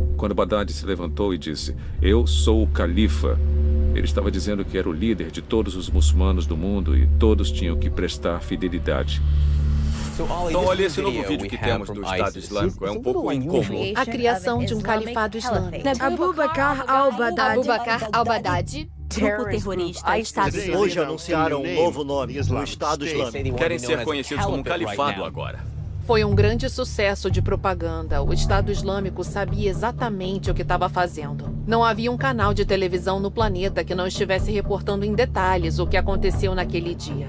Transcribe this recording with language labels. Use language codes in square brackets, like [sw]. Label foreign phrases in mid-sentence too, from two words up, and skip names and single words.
[pt] Quando Baghdadi se levantou e disse, eu sou o califa, ele estava dizendo que era o líder de todos os muçulmanos do mundo e todos tinham que prestar fidelidade. Então, olha, esse novo vídeo que temos do Estado Islâmico é um pouco incomum. A criação de um califado islâmico. Abu Bakr al-Baghdadi. Grupo terrorista Estado Islâmico. Hoje anunciaram um novo nome, o Estado Islâmico. Querem ser conhecidos como um califado agora. Foi um grande sucesso de propaganda. O Estado Islâmico sabia exatamente o que estava fazendo. Não havia um canal de televisão no planeta que não estivesse reportando em detalhes o que aconteceu naquele dia.